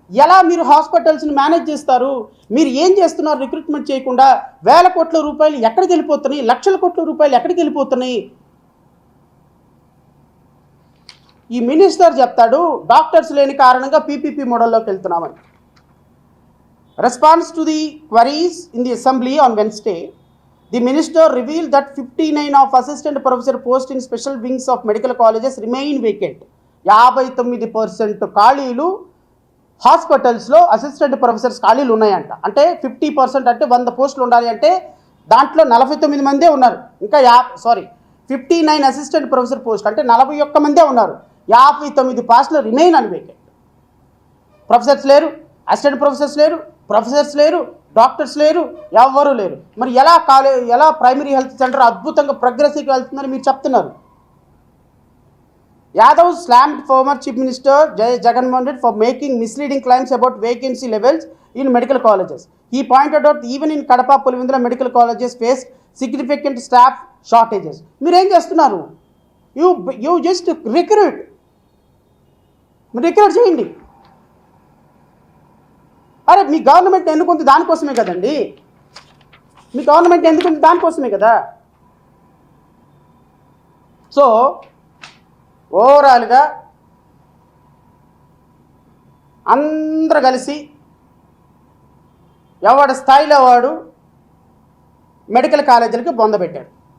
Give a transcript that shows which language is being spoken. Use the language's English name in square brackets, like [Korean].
[Telugu] ఎలా మీరు హాస్పిటల్స్ని మేనేజ్ చేస్తారు? మీరు ఏం చేస్తున్నారు? రిక్రూట్మెంట్ చేయకుండా వేల కోట్ల రూపాయలు ఎక్కడికి వెళ్ళిపోతున్నాయి, లక్షల కోట్ల రూపాయలు ఎక్కడికి వెళ్ళిపోతున్నాయి? ఈ మినిస్టర్ చెప్తాడు డాక్టర్స్ లేని కారణంగా పీపీపీ మోడల్లోకి వెళ్తున్నామని. [English] Response to the queries in the assembly on Wednesday, the minister revealed that 59 of assistant professor posts in special wings of medical colleges remain vacant. [Telugu] 59% ఖాళీలు హాస్పిటల్స్లో అసిస్టెంట్ ప్రొఫెసర్స్ ఖాళీలు ఉన్నాయంట. అంటే 50% అంటే 100 పోస్టులు ఉండాలి అంటే దాంట్లో 49 మందే ఉన్నారు. ఇంకా 59 అసిస్టెంట్ ప్రొఫెసర్ పోస్ట్ అంటే 41 మందే ఉన్నారు. 59 పోస్టులు [English] Remain unvacant. [Telugu] ప్రొఫెసర్స్ లేరు, అసిస్టెంట్ ప్రొఫెసర్స్ లేరు, ప్రొఫెసర్స్ లేరు, డాక్టర్స్ లేరు, ఎవ్వరూ లేరు. మరి ఎలా ప్రైమరీ హెల్త్ సెంటర్ అద్భుతంగా ప్రోగ్రెసివ్గా వెళ్తుందని మీరు చెప్తున్నారు? [English] Yadav slammed former Chief Minister Jagannath Reddy for making misleading claims about vacancy levels in medical colleges. He pointed out even in Kadapa, Pulivindra medical colleges face significant staff shortages. [Telugu] మీరు ఏం చేస్తున్నారు? [English] You just recruit [Telugu] చేయండి. అరే మీ government ఎందుకుంది దానికోసమే కదండి, మీ government ఎందుకుంది దానికోసమే కదా. సో ఓవరాల్గా అందరూ కలిసి ఎవడి స్థాయిలో వాడు మెడికల్ కాలేజీలకి బొందబెట్టాడు.